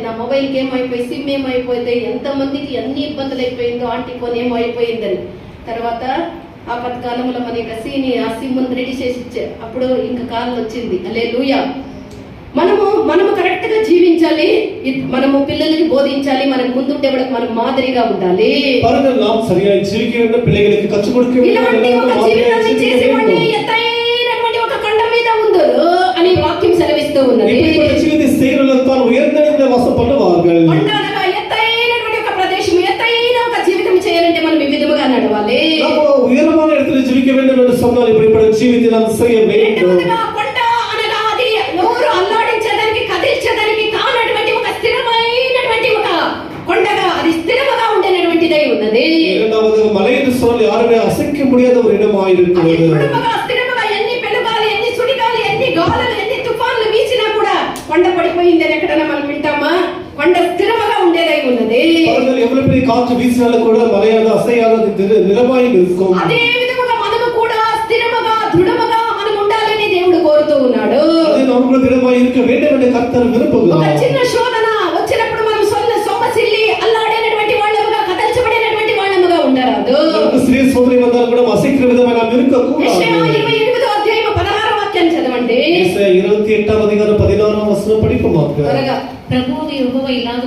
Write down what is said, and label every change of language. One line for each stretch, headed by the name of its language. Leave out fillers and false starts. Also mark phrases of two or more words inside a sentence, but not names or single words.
Telugu: నా మొబైల్కి ఏమైపోయి, సిమ్ ఏమైపోతే, ఎంతమందికి ఎన్ని ఇబ్బందులు అయిపోయిందో,
English: aunty phone
Telugu: ఏమైపోయిందని. తర్వాత ఆ పథకాలంలో మన యొక్క ఆ
English: SIM ready
Telugu: చేసి ఇచ్చే అప్పుడు ఇంకా కాలం వచ్చింది. హల్లెలూయా. మనము కరెక్ట్ గా జీవించాలి. మనము పిల్లలకి బోధించాలి. మనకు ముందుంటే కూడా మనం మాదిరిగా ఉండాలి.
Tamil: பாருங்கள், நாம் சரியாய் ஜீவிக்க வேண்டும். பிள்ளைகளுக்கு கற்றுக் கொடுக்க
Telugu: ఇలాంటి ఒక జీవితాన్ని చేసేవాడిని ఎత్తైనటువంటి ఒక కొండ మీద ఉందరు అని వాక్యం సెలవిస్తూ ఉన్నది.
Tamil: இப்படிப்பட்ட ஜீவித்தை செய்கிறவர்கள் உயர்ந்த நிலையில் வாசம் பண்ணுவார்கள்.
Telugu: కొండ అనగా ఎత్తైనటువంటి ఒక ప్రదేశం, ఎత్తైన ఒక జీవితం చేయాలంటే మనం ఈ విధముగా నడవాలి.
Tamil: உயரமான இடத்துல ஜீவிக்க வேண்டும் என்று சொன்னால் இப்படிப்பட்ட ஜீவித்தை நாம் செய்ய வேண்டும்.
Telugu: కొండ అనగా అది ఎవరు అల్లాడించడానికి, కదిల్చడానికి కానటువంటి ఒక స్థిరమైనటువంటి ఒక కొండగా, అది స్థిరముగా ఉండేటువంటిదై ఉన్నది.
Tamil: இரண்டாவது, மலை என்று சொன்னால் யாருமே அசைக்க முடியாத ஒரு இடமாக இருக்கிறது.
Telugu: స్థిరముగా ఎన్ని పెనుగాలి, ఎన్ని సుడిగాలి, ఎన్ని గాలులు, ఎన్ని తుఫాన్లు వీచినా కూడా కొండ పడిపోయింది అని ఎక్కడైనా మనం వింటామా? కొండ స్థిరముగా ఉండేదై ఉన్నది.
Tamil: எவ்வளவு பெரிய காற்று வீசினாலும் கூட மலையாக அசையாத நிலமாய் இருக்கும்.
Telugu: అదే విధముగా మనము కూడా స్థిరముగా, దృఢముగా మనం ఉండాలని దేవుడు కోరుతూ ఉన్నాడు. అదే మనం కూడా దృఢమాయి
Tamil: இருக்க வேண்டும் என்று கர்த்தர்
Telugu: ఒక
Tamil: விரும்புகிறார்.
Telugu: చిన్న శోధన వచ్చినప్పుడు మనం సొమ్మసిల్లి వాసిக்கிற విధమైన మిరుకకు యెషయా 28వ అధ్యాయం 16వ వాక్యాన్ని చదవండి. యెషయా 28వ అధ్యాయం 16వ వచనం படிப்போமாக. త్వరగా. ప్రభువు యెహోవా ఇలాగున